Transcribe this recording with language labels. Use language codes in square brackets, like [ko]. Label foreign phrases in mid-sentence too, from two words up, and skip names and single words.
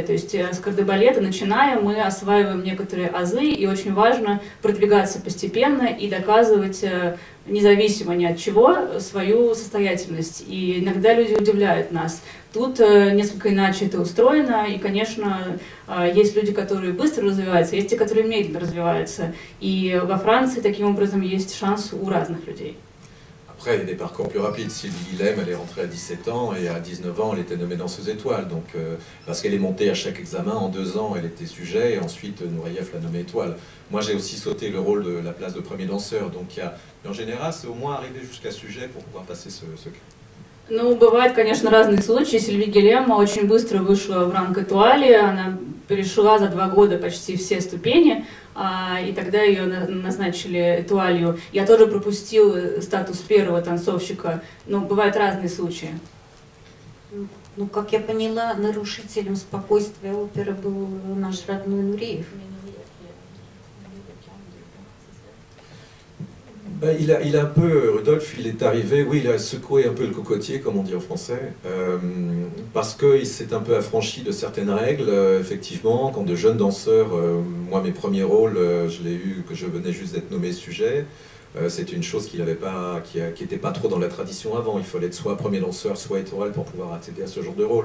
[ru] То есть с кардебалета начиная, мы осваиваем некоторые азы, и очень важно продвигаться постепенно и доказывать независимо ни от чего свою состоятельность. И иногда люди удивляют нас. Тут несколько иначе это устроено, и, конечно, есть люди, которые быстро развиваются, есть те, которые медленно развиваются. И во Франции таким образом есть шанс у разных людей. [fr] Après, il y a des parcours plus rapides. Sylvie Guillem, elle est rentrée à 17 ans et à 19 ans, elle était nommée danseuse étoile. Donc, parce qu'elle est montée à chaque examen, en 2 ans, elle était sujet et ensuite Nureyev l'a nommée étoile. Moi, j'ai aussi sauté le rôle de la place de premier danseur. Donc, en général, c'est au moins arriver jusqu'à sujet pour pouvoir passer ce cap. [ru] Ну, бывают, конечно, разные случаи. Сильви Гилем очень быстро вышла в ранг этуали, она перешла за 2 года почти все ступени, и тогда ее назначили этуалью. Я тоже пропустил статус первого танцовщика, но бывают разные случаи. Ну, как я поняла, нарушителем спокойствия оперы был наш родной Нуреев. [fr] Ben, il a un peu, Rudolf, il est arrivé, oui, il a secoué un peu le cocotier, comme on dit en français, parce qu'il s'est un peu affranchi de certaines règles, effectivement, quand de jeunes danseurs, moi mes premiers rôles, je l'ai eu, que je venais juste d'être nommé sujet, c'est une chose qu'il n'avait pas, qui n'était pas trop dans la tradition avant, il fallait être soit premier danseur, soit étoile pour pouvoir accéder à ce genre de rôle.